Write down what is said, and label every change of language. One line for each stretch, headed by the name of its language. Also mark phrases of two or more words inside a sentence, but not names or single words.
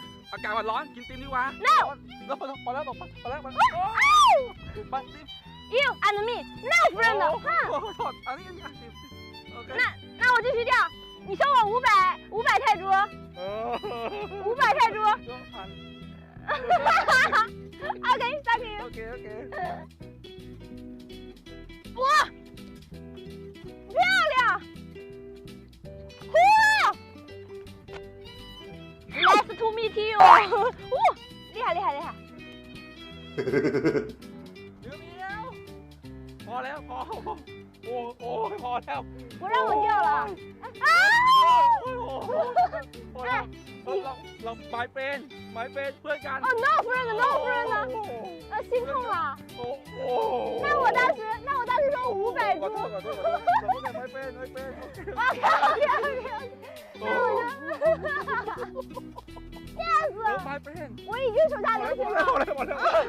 Thai: อากาศมันร้อนกินติมดีกว่า No แล้วพอแล้วบอกพอแล้วมาติม
English: You and me, no friend. 哼。
Thai: อันนี้ติมโอเค
Chinese: 那我继续钓，你收我500泰铢，500泰铢。
English: OK, thank you.
Thai: โอเค
Chinese: 哇，漂亮！
English: 呼 ，Nice to meet you.
Chinese: 哇，厉害厉害厉害！
Thai: เดี๋ยวพอแล้วพอโอ้พอแล้ว
Chinese: 不让我钓了。啊！
Thai: พอแล้วเราหมายเป็นเพื่อนกัน 哦
English: ，no friend, no friend.
Chinese: 心痛了。
Thai: โอ้โห
Chinese: 那我当时说500
Thai: ขอ
Chinese: 铢。
Thai: โทษเราไม่เป็น OK， โอ้
Chinese: 吓死了！
Thai: ไม่เป็น
Chinese: 我已经手下留情了。
Thai: พอแล้ว